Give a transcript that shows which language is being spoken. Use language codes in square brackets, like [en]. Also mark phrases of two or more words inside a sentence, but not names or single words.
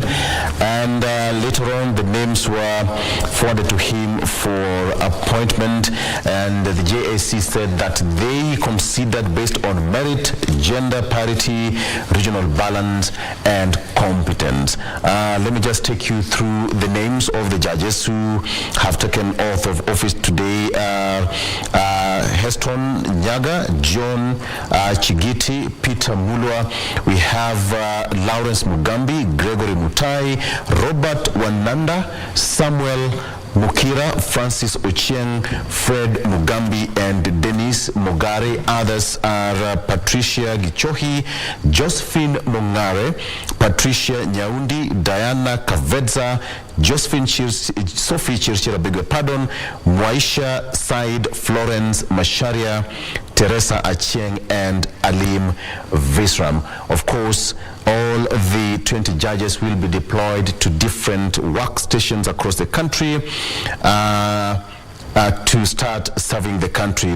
[en] And later on, the names were forwarded to him for appointment, and the JAC said that they considered based on merit, gender parity, regional balance, and competence. Let me just take you through the names of the judges who have taken oath of office today. Heston Nyaga, John Chigiti, Peter Mulwa. We have Lawrence Mugambi, Gregory Mutai, Robert Wananda, Samuel Mukira, Francis Ochieng, Fred Mugambi, and Dennis Mogare. Others are Patricia Gichohi, Josephine Mongare, Patricia Nyaundi, Diana Kavedza, Josephine Sophie Chirchira, beg your pardon, Mwaisha Said, Florence Masharia, Teresa Achieng, and Alim Visram. Of course, all the 20 judges will be deployed to different workstations across the country to start serving the country.